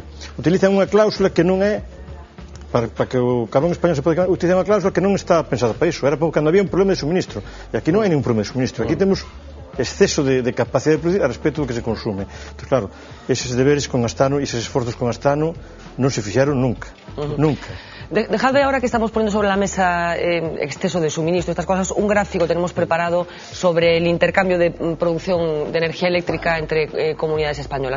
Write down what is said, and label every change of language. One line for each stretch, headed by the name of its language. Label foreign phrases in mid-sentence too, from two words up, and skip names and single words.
Galician: Utilizan unha cláusula que non é para que o carbón español se pode utilizar unha cláusula que non está pensada para iso, era para cando había un problema de suministro, e aquí non hai ningún problema de suministro, aquí temos exceso de capacidade de producir a respecto do que se consume. Entón, claro, eses deberes con Astano e eses esforzos con Astano non se fixaron nunca, nunca.
Spanish: Dejadme ahora que estamos poniendo sobre la mesa exceso de suministro, estas cosas, un gráfico tenemos preparado sobre el intercambio de producción de energía eléctrica entre comunidades españolas.